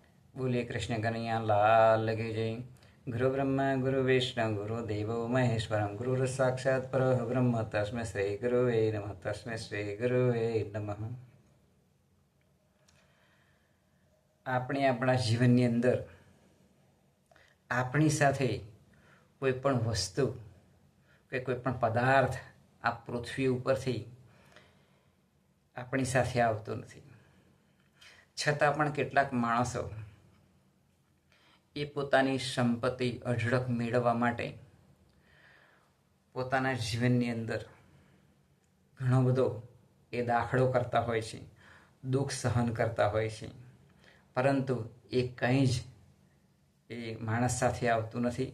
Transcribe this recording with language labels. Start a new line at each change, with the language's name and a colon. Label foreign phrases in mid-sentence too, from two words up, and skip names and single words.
Hindi: बोलिए कृष्ण कन्हैया लाल की जय।
Sanskrit: गुरु ब्रह्मा गुरु विष्णु गुरु देवो महेश्वरम गुरु साक्षात् परब्रह्म तस्मै श्री गुरुवे नमः तस्मै श्री गुरुवे नमः।
Gujarati: આપણે આપણા જીવનની અંદર આપણી સાથે કોઈ પણ વસ્તુ કે કોઈ પણ પદાર્થ આ પૃથ્વી ઉપરથી આપણી સાથે આવતો નથી, છતાં પણ કેટલાક માણસો એ પોતાની સંપત્તિ અઢળક મેળવવા માટે પોતાના જીવનની અંદર ઘણો બધો એ દાખલો કરતા હોય છે, દુઃખ સહન કરતા હોય છે, પરંતુ એ કંઈ જ એ માણસ સાથે આવતું નથી।